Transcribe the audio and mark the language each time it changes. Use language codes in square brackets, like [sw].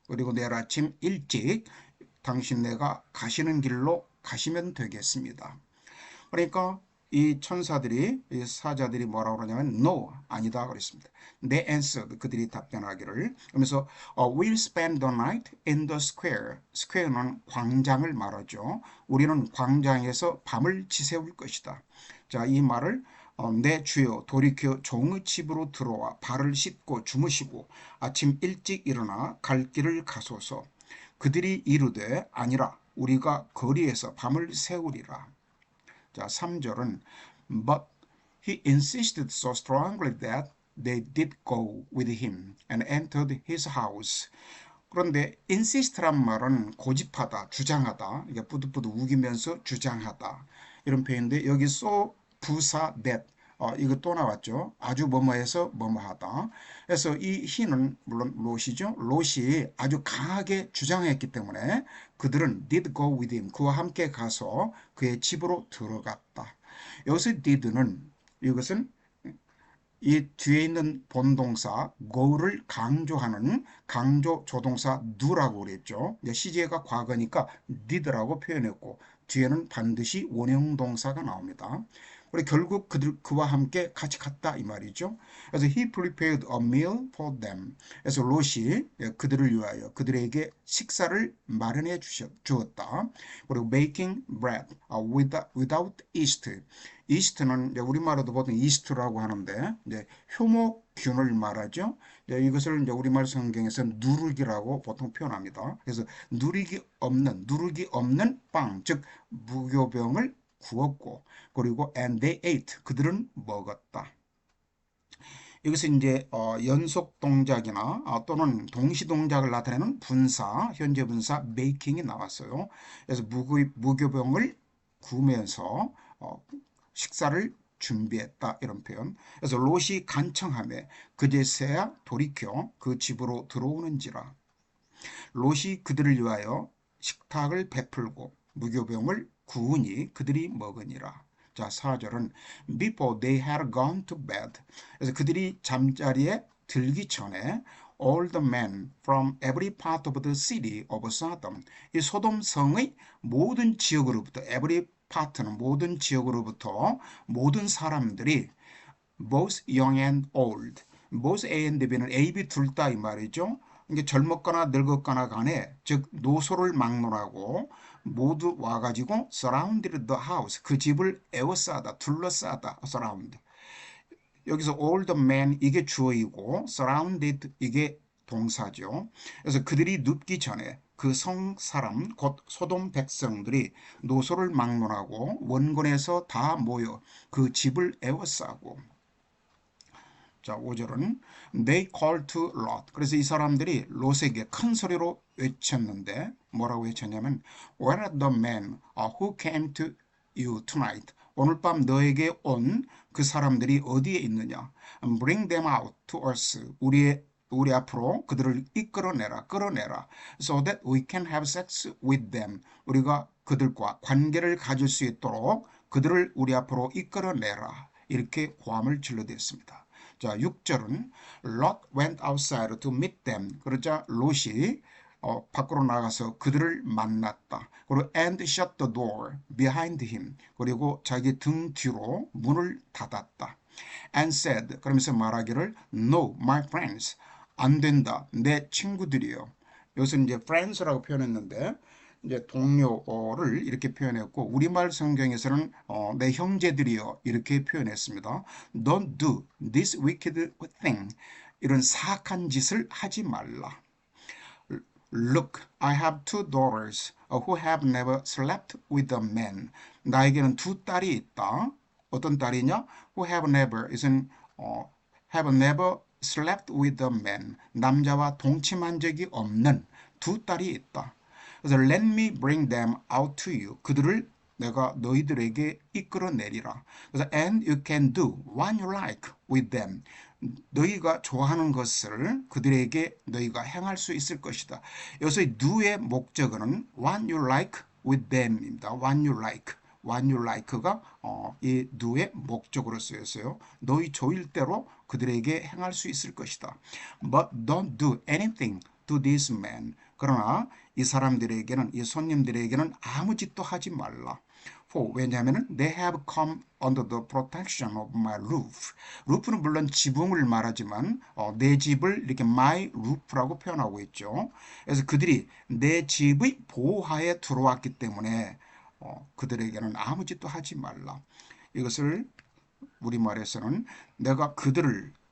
[ko] 그리고 내일 아침 일찍 당신네가 가시는 길로 가시면 되겠습니다. 그러니까 이 천사들이 이 사자들이 뭐라고 그러냐면 no 아니다 그랬습니다. [en] They answered [ko] 그들이 답변하기를 그러면서 [en] we'll spend the night in the square. [ko] square는 광장을 말하죠. 우리는 광장에서 밤을 지새울 것이다. 자, 이 말을 내 주여 돌이켜 종의 집으로 들어와 발을 씻고 주무시고 아침 일찍 일어나 갈 길을 가소서. 그들이 이르되 아니라 우리가 거리에서 밤을 새우리라. 자, 3절은 [en] But he insisted so strongly that they did go with him and entered his house. [ko] 그런데 insist란 말은 고집하다, 주장하다, 이게 뿌듯뿌듯 우기면서 주장하다 이런 표현인데 여기 so 부사 that 이거 또 나왔죠. 아주 뭐뭐해서 뭐뭐하다. 그래서 이 he는 물론 롯이죠. 롯이 아주 강하게 주장했기 때문에 그들은 [en] did go with him. [ko] 그와 함께 가서 그의 집으로 들어갔다. 여기서 did는 이것은 이 뒤에 있는 본동사 go를 강조하는 강조 조동사 do라고 그랬죠. 시제가 과거니까 did라고 표현했고 뒤에는 반드시 원형 동사가 나옵니다. 그리고 결국 그와 함께 같이 갔다 이 말이죠. 그래서 [en] he prepared a meal for them. [ko] 그래서 롯이 그들을 위하여 그들에게 식사를 마련해 주었다. 그리고 [en] baking bread without yeast. [ko] 이스트는 우리말로도 보통 이스트라고 하는데 이제 효모균을 말하죠. 이것을 이제 우리말 성경에서 누룩이라고 보통 표현합니다. 그래서 누룩이 없는 빵, 즉 무교병을 구웠고 그리고 [en] and they ate [ko] 그들은 먹었다. 여기서 이제 연속 동작이나 또는 동시 동작을 나타내는 분사, 현재 분사 making이 나왔어요. 그래서 무교병을 구우면서 식사를 준비했다 이런 표현. 그래서 롯이 간청하며 그제서야 돌이켜 그 집으로 들어오는지라. 롯이 그들을 위하여 식탁을 베풀고 무교병을 구우니 그들이 먹으니라. 자, 4절은 [en] before they had gone to bed. [ko] 그래서 그들이 잠자리에 들기 전에 [en] all the men from every part of the city of Sodom. [ko] 이 소돔 성의 모든 지역으로부터 [en] every part [ko] 는 모든 지역으로부터 모든 사람들이 [en] both young and old. [ko] both A and B는 A, B 둘 다 이 말이죠. 이게 젊었거나 늙었거나 간에 즉 노소를 막론하고 모두 와가지고 [en] surrounded the house [ko] 그 집을 에워싸다 둘러싸다 surround 여기서 [en] all the men [ko] 이게 주어이고 surrounded 이게 동사죠. 그래서 그들이 눕기 전에 그 성 사람 곧 소돔 백성들이 노소를 막론하고 원군에서 다 모여 그 집을 에워싸고 자, 5절은 [en] they called to Lot. [ko] 그래서 이 사람들이 롯에게 큰 소리로 외쳤는데 뭐라고 외쳤냐면 [en] Where are the men who came to you tonight? [ko] 오늘 밤 너에게 온 그 사람들이 어디에 있느냐? [en] Bring them out to us. [ko] 우리 앞으로 그들을 이끌어내라, 끌어내라. [en] So that we can have sex with them. [ko] 우리가 그들과 관계를 가질 수 있도록 그들을 우리 앞으로 이끌어내라. 이렇게 고함을 질러댔습니다. 자, 6절은 [en] Lot went outside to meet them. [ko] 그러자 롯이 밖으로 나가서 그들을 만났다. 그리고 [en] and shut the door behind him. [ko] 그리고 자기 등 뒤로 문을 닫았다. [en] And said, [ko] 그러면서 말하기를 [en] No, my friends. [ko] 안 된다. 내 친구들이요. 여기서 이제 friends라고 표현했는데 이제 동료를 이렇게 표현했고 우리말 성경에서는 내 형제들이요 이렇게 표현했습니다. [en] Don't do this wicked thing. [ko] 이런 사악한 짓을 하지 말라. [en] Look, I have two daughters who have never slept with a man. [ko] 나에게는 두 딸이 있다. 어떤 딸이냐? [en] Who have never [ko] 이것은 [en] have never slept with a man. [ko] 남자와 동침한 적이 없는 두 딸이 있다. 그래서 [en] let me bring them out to you. [ko] 그들을 내가 너희들에게 이끌어내리라. 그래서 [en] and you can do what you like with them. [ko] 너희가 좋아하는 것을 그들에게 너희가 행할 수 있을 것이다. 여기서 do의 목적어는 [en] what you like with them [ko] 입니다. [en] what you like. [ko] what you like가 이 do의 목적으로 쓰였어요. 너희 조일 대로 그들에게 행할 수 있을 것이다. [en] But don't do anything to this man. [ko] 그러나 이 사람들에게는 이 손님들에게는 아무 짓도 하지 말라. 왜냐하면 [en] they have come under the protection of my roof. [ko] 루프는 물론 지붕을 말하지만 내 집을 이렇게 [en] my roof [ko] 라고 표현하고 있죠. 그래서 그들이 내 집의 보호하에 들어왔기 때문에 그들에게는 아무 짓도 하지 말라. 이것을 우리말에서는 내가 그들을